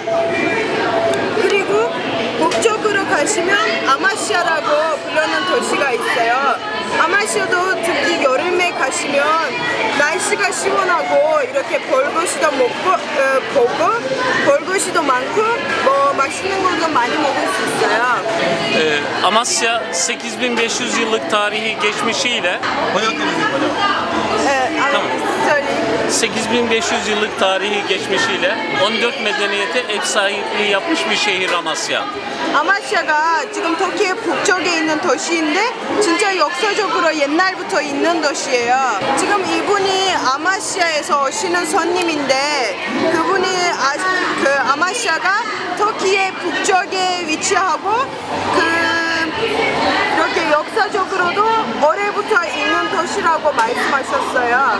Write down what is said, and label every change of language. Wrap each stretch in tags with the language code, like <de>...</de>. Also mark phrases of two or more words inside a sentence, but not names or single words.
<ko>그리고 북쪽으로 가시면 아마시아라고 부르는 도시가 있어요. 아마시아도 특히 여름에 가시면 날씨가 시원하고 이렇게 볼것이도 볼것이도 많고 맛있는 것도 많이 먹을 수 있어요.</ko> <tr>Amasya 8500 yıllık tarihi geçmişiyle söyleyeyim. 8500 yıllık tarihi geçmişiyle 14 medeniyete ev sahipliği yapmış bir şehir Amasya.</tr> <ko>아마시아가 지금 터키의 북쪽에 있는 도시인데 진짜 역사적으로 옛날부터 있는 도시예요. 지금 이분이 아마시아에서 오시는 손님인데 그분이 아마시아가 터키의 북쪽에 위치하고 이렇게 역사적으로도 오래부터 있는 도시라고 말씀하셨어요.</ko>